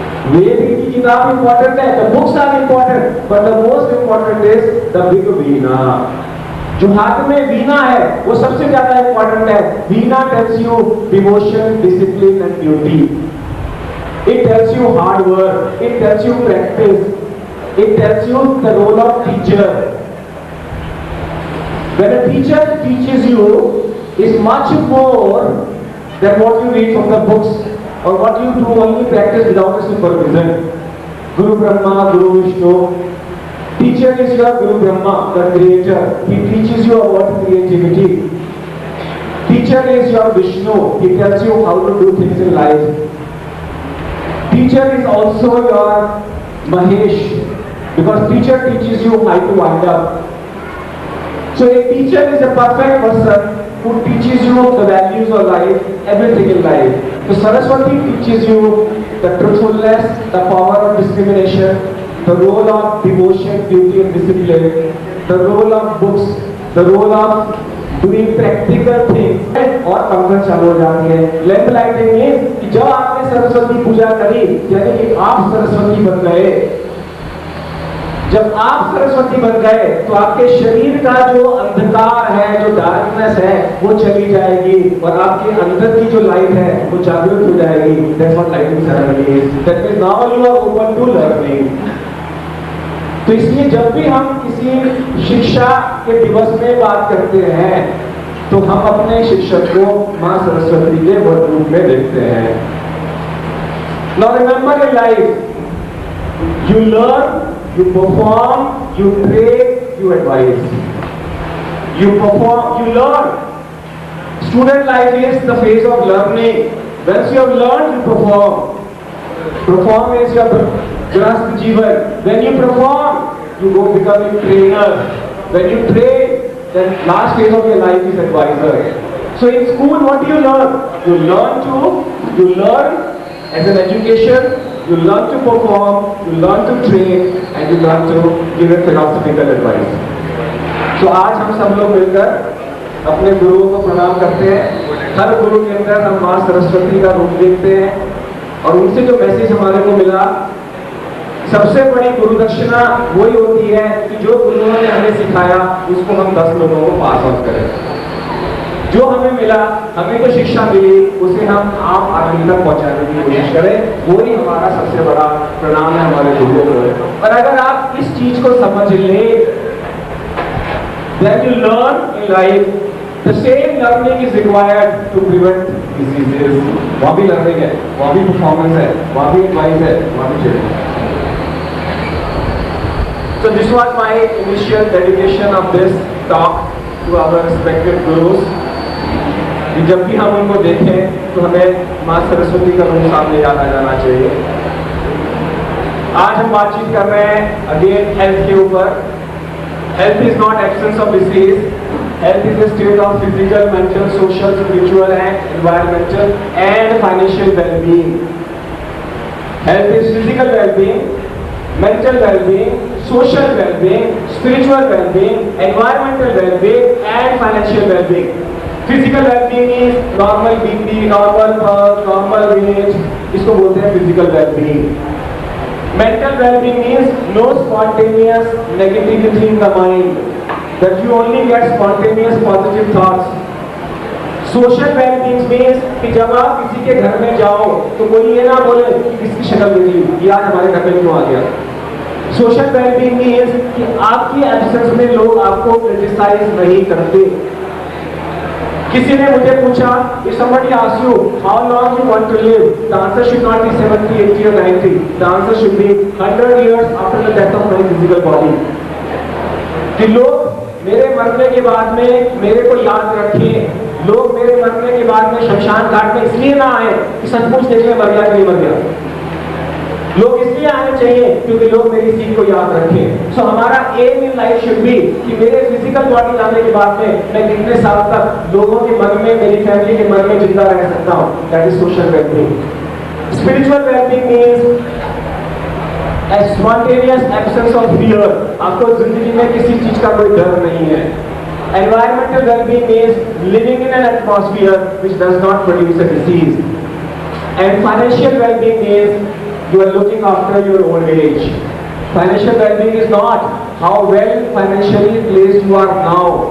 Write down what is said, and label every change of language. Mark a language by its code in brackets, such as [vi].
[hi] वेद की किताब इंपॉर्टेंट है, [en] The books are important, but the most important is the big veena. [hi] जो हाथ में वीणा है वो सबसे ज्यादा इंपॉर्टेंट है. वीणा [en] Tells you devotion, discipline and duty. It tells you hard work, it tells you practice, it tells you the role of teacher. When a teacher teaches you is much more than what you read from the books or what you do only practice without a supervision. Guru Brahma, Guru Vishnu. Teacher is your Guru Brahma, the creator. He teaches you about creativity. Teacher is your Vishnu. He tells you how to do things in life. Teacher is also your Mahesh, because teacher teaches you how to wind up. So a teacher is a perfect person who teaches you the values of life, everything in life. So Saraswati teaches you the truthfulness, the power of discrimination, the role of devotion, duty and discipline, the role of books, the role of doing practical things. [hi] और पंखा चालू हो जाती है। [en] lamp lighting means [hi] कि जब आपने सरस्वती पूजा करी, यानी कि आप सरस्वती बन गए। जब आप सरस्वती बन गए तो आपके शरीर का जो अंधकार है, जो डार्कनेस है, वो चली जाएगी और आपके अंदर की जो लाइट है वो जागृत हो जाएगी। [en] That's what lighting ceremony is. That means now you are open to learning. [hi] तो इसलिए जब भी हम किसी शिक्षा के दिवस में बात करते हैं तो हम अपने शिक्षक को माँ सरस्वती के रूप में देखते हैं। [en] Now remember in life, you learn, you perform, you pray, you advise. You perform, you learn. Student life is the phase of learning. Once you have learned, you perform. Perform is your grasp jivan. When you perform, you go become a trainer. When you train, then last phase of your life is advisor. So in school, what do you learn? You learn as an education, you learn to perform, you learn to train, and you learn to give a philosophical advice. [hi] So आज हम सब लोग मिलकर अपने गुरुओं को प्रणाम करते हैं। हर गुरु के अंदर हम माँ सरस्वती का रूप देखते हैं और उनसे जो मैसेज हमारे को मिला, सबसे बड़ी गुरु दक्षिणा वही होती है कि जो गुरुओं ने हमें सिखाया उसको हम 10 लोगों को पास ऑन करें। जो हमें मिला, हमें जो शिक्षा मिली, उसे हम आम आदमी तक पहुंचाने की कोशिश करें। वही हमारा सबसे बड़ा प्रणाम है हमारे गुरुओं को। और अगर आप इस चीज को समझ लें, [en] then you learn in life, the same learning is required to prevent diseases. [hi] वहाँ भी learning है, वहाँ भी performance है, वहाँ भी advice है, वहाँ भी training है। [en] So this was my initial dedication of this talk to our respected gurus. [hi] कि जब भी हम उनको देखें तो हमें माँ सरस्वती का रूप सामने याद आ जाना चाहिए। आज हम बातचीत कर रहे हैं अगेन हेल्थ के ऊपर। [en] Health is not absence of disease, health is a state of physical, mental, social, spiritual and environmental and financial well-being. Health is physical well-being, mental well-being, social well-being, spiritual well-being, environmental well-being and financial well-being. Physical well-being is normal BP, normal pulse, normal weight, [hi] इसको बोलते हैं [en] physical well-being. Mental well-being means no spontaneous negativity in the mind, that you only get spontaneous positive thoughts. Social well-being means [hi] कि जब आप किसी के घर में जाओ तो कोई ये ना बोले कि किसकी शक्ल देख ली, ये आज हमारे घर में क्यों आ गया। [en] Social well-being means [hi] कि आपकी एब्सेंस में लोग आपको क्रिटिसाइज नहीं करते। किसी ने मुझे पूछा, [en] if somebody asks you how long you want to live, the answer should not be 70, 80 or 90. The answer should be 100 years after the death of my physical body. [hi] कि लोग मेरे मरने के बाद में मेरे को याद रखें, लोग मेरे मरने के बाद में शमशान घाट में इसलिए ना आए कि सचमुच देखने मर गया कि नहीं मर गया। लोग इसलिए आने चाहिए क्योंकि लोग मेरी सीख को याद रखें। सो हमारा [en] aim in life should be [hi] कि मेरे फिजिकल बॉडी जाने के बाद में मैं कितने साल तक लोगों के मन में, मेरी फैमिली के मन में जिंदा रह सकता हूँ। [en] That is social wellbeing. Spiritual wellbeing means a spontaneous absence of fear. [hi] आपको जिंदगी में किसी चीज का कोई डर नहीं है। [en] Environmental well-being is living in an atmosphere which does not produce a disease. And financial well-being is you are looking after your old age. Financial well-being is not how well financially placed you are now.